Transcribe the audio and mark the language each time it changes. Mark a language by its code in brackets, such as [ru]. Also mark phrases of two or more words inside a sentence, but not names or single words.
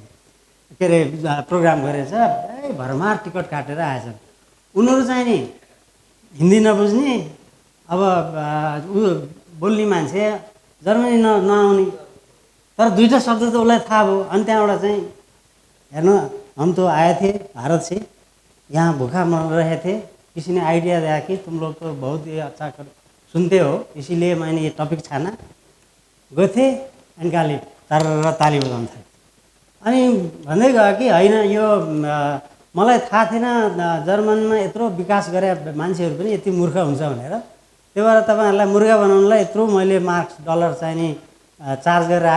[ne] के अरे प्रोग्राम गरेछ। भरमार टिकट काटेर आएछन्। उनीहरू चाहिँ नि हिन्दी नबुझ्ने, अब ऊ बोल्ने मान्छे जर्मनी नआउने, तर दुईवटा शब्द त उसलाई थाहा भयो। अनि त्यहाँबाट चाहिँ हेर्नु, [hi] हम तो आए थे भारत से, यहाँ भूखा मर रहे थे, किसी ने आइडिया दिया कि तुम लोग तो बहुत ही अच्छा सुनते हो, इसीलिए मैंने ये टपिक छाना। [ne] गोथे एन्ड गालिब तर ताली बजाउन थाल्यो। अनि भन्दै गयो कि होइन यो मलाई थाहा थिएन जर्मनमा यत्रो विकास गरे मान्छेहरू पनि यति मूर्ख हुन्छ भनेर। त्यही भएर तपाईँहरूलाई मुर्गा बनाउनलाई यत्रो मैले मार्क्स डलर चाहिँ नि चार्ज गरेर आएँ।